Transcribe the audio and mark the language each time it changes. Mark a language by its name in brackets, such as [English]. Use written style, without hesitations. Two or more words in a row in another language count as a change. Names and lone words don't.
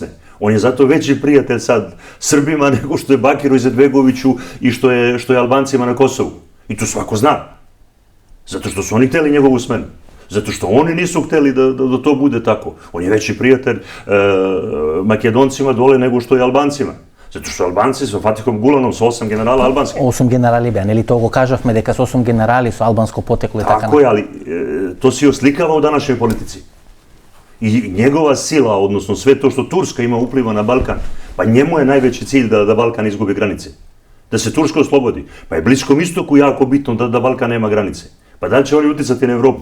[Serbian] On je zato veći prijatelj sad Srbima nego što je Bakiru Izetbegoviću i što je Albancima na Kosovu. I to svako zna. Zato što su oni hteli njegovu smenu. Zato što oni nisu hteli da to bude tako. On je veći prijatelj Makedoncima dole nego što je Albancima. Zato što Albanci sa Fatikom Gulanom, sa 8 generala albanskih. [Macedonian] 8 генерали беа, нели то го кажавме дека со 8 generali [Serbian] су албанско потекло и [Macedonian] така. [Serbian] Tako je, ali to se oslikava u današnjoj politici. I njegova sila, odnosno sve to što Turska ima upliva na Balkan, pa njemu je najveći cilj da Balkan izgubi granice. Da se Turska oslobodi. Pa je Bliskom istoku jako bitno da Balkan nema granice. Pa da li će oni uticati na Evropu?